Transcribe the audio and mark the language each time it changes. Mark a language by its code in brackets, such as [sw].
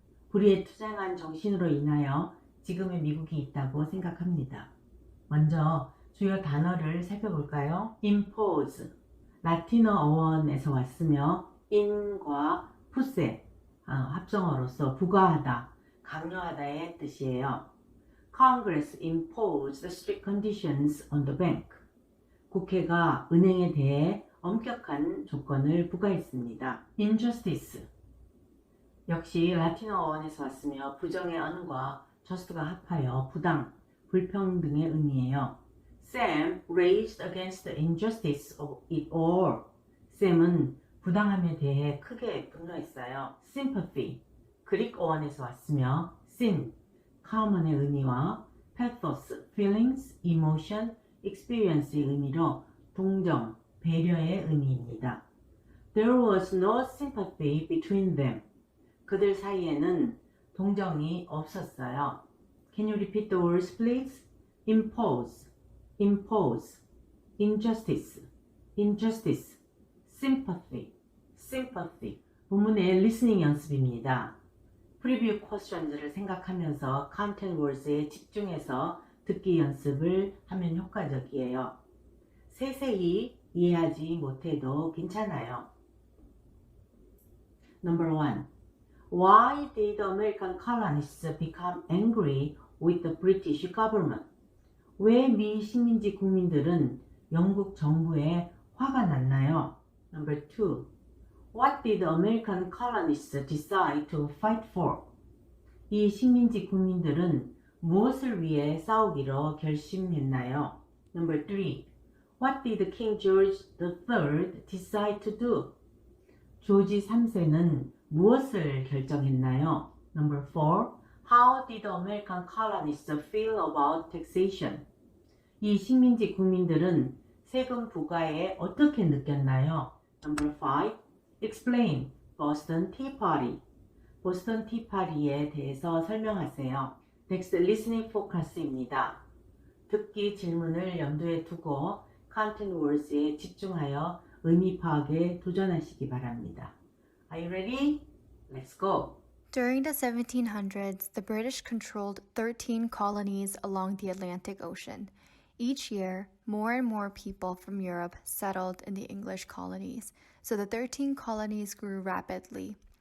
[ko] 불의에 투쟁한 정신으로 인하여 지금의 미국이 있다고 생각합니다. 먼저 주요 단어를 살펴볼까요? impose, 라틴어 어원에서 왔으며 in과 pusse, 합성어로서 부과하다, 강요하다의 뜻이에요. [en] Congress imposed strict conditions on the bank. [ko] 국회가 은행에 대해 엄격한 조건을 부과했습니다. injustice, 역시 라틴어 어원에서 왔으며 부정의 언과 just가 합하여 부당, 불평등의 의미예요. [en] Sam raised against the injustice of it all. [ko] 샘은 부당함에 대해 크게 분노했어요. Sympathy, 그릭 어원에서 왔으며 sin, common,의 의미와 pathos, feelings, emotion, experience의 의미로 동정, 배려의 의미입니다. [en] There was no sympathy between them. [ko] 그들 사이에는 동정이 없었어요. [en] Can you repeat the words, please? Impose, impose, injustice, injustice, sympathy, sympathy. [ko] 본문의 listening 연습입니다. preview questions를 생각하면서 content words에 집중해서 듣기 연습을 하면 효과적이에요. 세세히 이해하지 못해도 괜찮아요. [en] Number 1. Why did the American colonists become angry with the British government? [ko] 왜 미 식민지 국민들은 영국 정부에 화가 났나요? [en] Number 2. What did the American colonists decide to fight for? [ko] 이 식민지 국민들은 무엇을 위해 싸우기로 결심했나요? [en] Number 3. What did King George III decide to do? [ko] 조지 3세는 무엇을 결정했나요? [en] Number 4. How did the American colonists feel about taxation? [ko] 이 식민지 국민들은 세금 부과에 어떻게 느꼈나요? [en] Number 5. Explain Boston Tea Party. [ko] 보스턴 티파리에 대해서 설명하세요. [en] Next, listening focus입니다. [ko] 듣기 질문을 염두에 두고 content words에 집중하여 의미 파악에 도전하시기 바랍니다. [en] Are you ready? Let's go. During the 1700s, the British controlled 13 colonies along the Atlantic Ocean. Each year, more and more people from Europe settled in the English colonies, so the 13 colonies grew rapidly.